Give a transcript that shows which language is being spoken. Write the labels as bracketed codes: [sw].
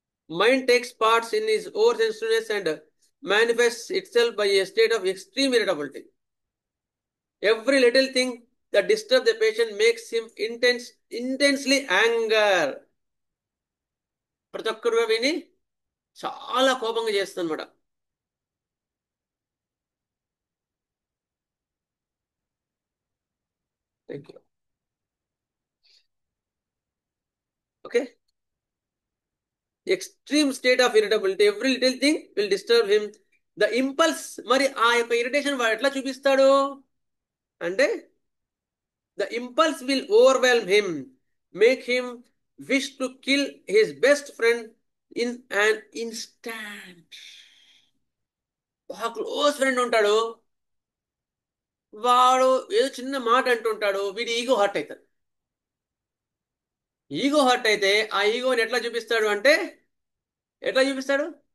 [en] Mind takes parts in his oversensitiveness and manifests itself by a state of extreme irritability. Every little thing that disturbs the patient makes him intensely anger. [te] ప్రతి ఒక్కరు విని చాలా కోపంగా చేస్తుందన్నమాట. [en] Thank you. Okay, extreme state of irritability, every little thing will disturb him. The impulse, [te] మరి ఆ యొక్క irritation వాడు ఎట్లా చూపిస్తాడు అంటే [en] The impulse will overwhelm him, make him wish to kill his best friend in an instant. [te] ఒక close friend ఉంటాడు, వాడు ఏదో చిన్న మాట అంటుంటాడు, వీడి ఈగో హర్ట్ అవుతాడు. ఈగో హర్ట్ అయితే ఆ ఈగోని ఎట్లా చూపిస్తాడు అంటే, ఎట్లా చూపిస్తాడు?